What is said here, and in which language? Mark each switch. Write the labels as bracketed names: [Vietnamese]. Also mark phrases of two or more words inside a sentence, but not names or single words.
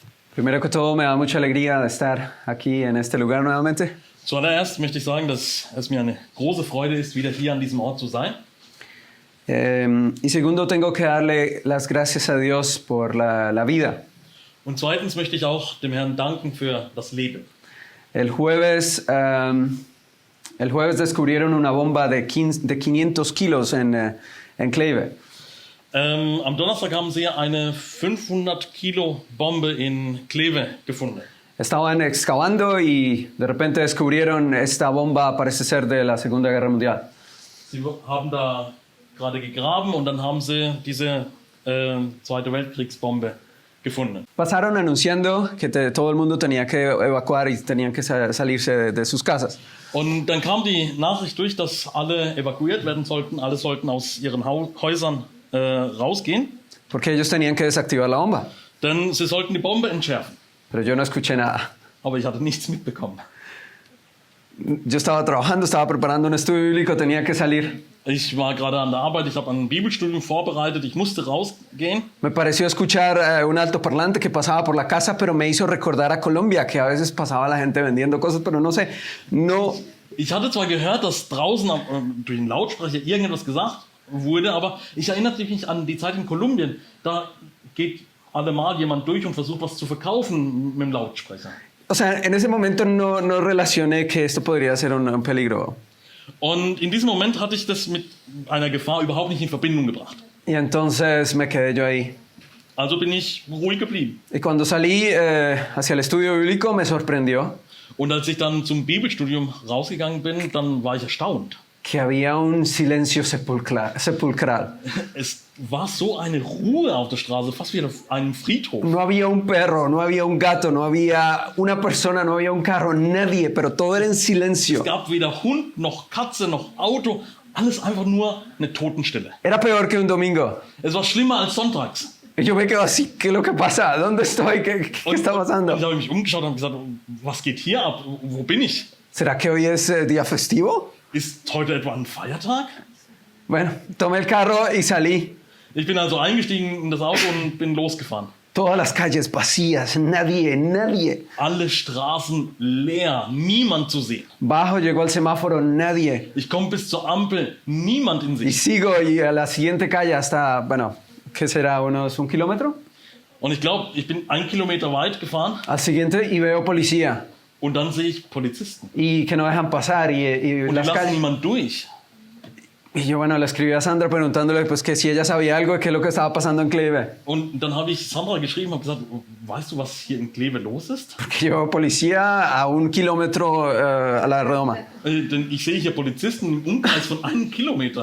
[Spanish] Primero que todo, me da mucha alegría de estar aquí en este lugar nuevamente. [German] Zuallererst möchte ich sagen, dass es mir eine große Freude ist, wieder hier an diesem Ort zu sein. [Spanish] Y segundo, tengo que darle las gracias a Dios por la vida. [German] Und zweitens möchte ich auch dem Herrn danken für das Leben. [Spanish] El jueves descubrieron una bomba de 500 kilos en Kleve. [German] Am Donnerstag haben sie eine 500 Kilo Bombe in Kleve gefunden. [Spanish] Estaban excavando y de repente descubrieron esta bomba, parece ser de la Segunda Guerra Mundial. [German] Sie haben da gerade gegraben und dann haben sie diese Zweite Weltkriegsbombe gefunden. [Spanish] Pasaron anunciando que todo el mundo tenía que evacuar y tenían que salirse de sus casas. [German] Und dann kam die Nachricht durch, dass alle evakuiert werden sollten. Alle sollten aus ihren Häusern rausgehen. [Spanish] Porque ellos tenían que desactivar la bomba. [German] Denn sie sollten die Bombe entschärfen. [Spanish] Pero yo no escuché nada. [German] Aber ich hatte nichts mitbekommen. [Spanish] Yo estaba trabajando, estaba preparando un estudio bíblico, tenía que salir. [German] Ich war gerade an der Arbeit, ich habe ein Bibelstudium vorbereitet, ich musste rausgehen. [Spanish] Me pareció escuchar un altoparlante que pasaba por la casa, pero me hizo recordar a Colombia, que a veces pasaba la gente vendiendo cosas, pero no sé, no... [German] Ich hatte zwar gehört, dass draußen durch den Lautsprecher irgendetwas gesagt wurde, aber ich erinnerte mich an die Zeit in Kolumbien. Da geht allemal jemand durch und versucht, was zu verkaufen mit dem Lautsprecher. [Spanish] O sea, en ese momento no relacioné que esto podría ser un peligro. [German] Und in diesem Moment hatte ich das mit einer Gefahr überhaupt nicht in Verbindung gebracht. [Spanish] Y entonces me quedé yo ahí. [German] Also bin ich ruhig geblieben. [Spanish] Y cuando salí hacia el estudio bíblico me sorprendió [German] Und als ich dann zum Bibelstudium rausgegangen bin, dann war ich erstaunt. [Spanish] que había un silencio sepulcral. [German] Es war so eine Ruhe auf der Straße, fast wie auf einem Friedhof. [Spanish] No había un perro, no había un gato, no había una persona, no había un carro, nadie, pero todo era en silencio. [German] Es gab weder Hund, noch Katze, noch Auto. Alles einfach nur eine Totenstille. [Spanish] Era peor que un domingo. [German] Es war schlimmer als sonntags. [Spanish] Y yo me quedo así, ¿qué es lo que pasa? ¿Dónde estoy? ¿Qué está pasando? [German] Ich habe mich umgeschaut und gesagt, was geht hier ab? Wo bin ich? [Spanish] ¿Será que hoy es día festivo? [German] Ist heute etwa ein Feiertag? [Spanish] Bueno, tomé el carro y salí. [German] Ich bin also eingestiegen in das Auto und bin losgefahren. [Spanish] Todas las calles vacías, nadie. [German] Alle Straßen leer, niemand zu sehen. [Spanish] Bajo, llegó al semáforo, nadie. [German] Ich komme bis zur Ampel, niemand in [Spanish] Y [German] Sicht. [Spanish] sigo y a la siguiente calle hasta, bueno, ¿qué será? ¿Unos 1 kilómetro? [German] Und ich glaube, ich bin 1 Kilometer weit gefahren [Spanish] Al siguiente y veo policía. [German] und dann sehe ich Polizisten. [Spanish] Y que no dejan pasar y [German] Und die [Spanish] las [German] lassen [Spanish] calles. [German] niemand durch. [Spanish] Y yo, bueno, le escribí a Sandra preguntándole pues que si ella sabía algo de qué es lo que estaba pasando en Kleve. [German] Und dann habe ich Sandra geschrieben und gesagt, weißt du, was hier in Kleve los ist? [Spanish] Que yo, policía a 1 kilómetro a la redoma. [German] Denn ich sehe hier Polizisten im Umkreis von 1 Kilometer,